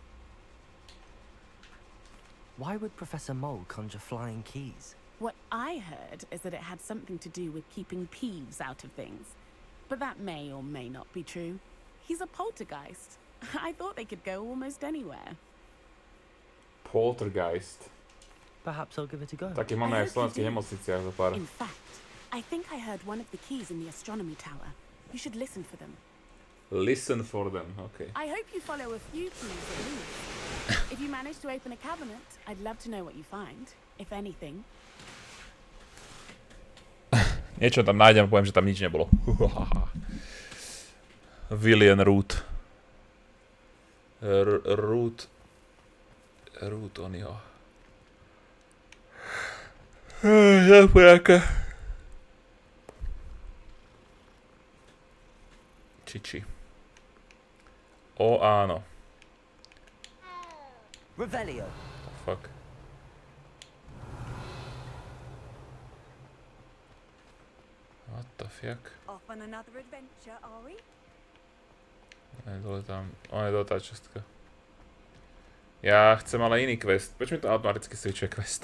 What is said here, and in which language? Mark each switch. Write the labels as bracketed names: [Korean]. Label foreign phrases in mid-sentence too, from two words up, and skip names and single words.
[English] Why would Professor Mole conjure flying keys? What I heard is that it had something to do with keeping Peeves out of things. But that may or may not be true. He's a poltergeist. I thought they could go almost anywhere. Poltergeist. Perhaps I'll give it a go. [Slovak] Také máme aj v slovenských nemocniciach zo pár. [English] In fact, I think I heard one of the keys in the astronomy tower. You should listen for them. Listen for them, okay. I hope you follow a few clues at least. If you manage to open a cabinet, I'd love to know what you find, if anything. [Slovak] Niečo tam nájdem, poviem, že tam nič nebolo. Villian Root. Root, on jo. Zapojáka. Čiči. O, áno. Revelio. [English] Fuck. What the fuck? Off on another adventure, are we? [Slovak] Dole tam. O, je dole tá častka. Ja chcem ale iný quest. Prečo mi to automaticky switchuje questy?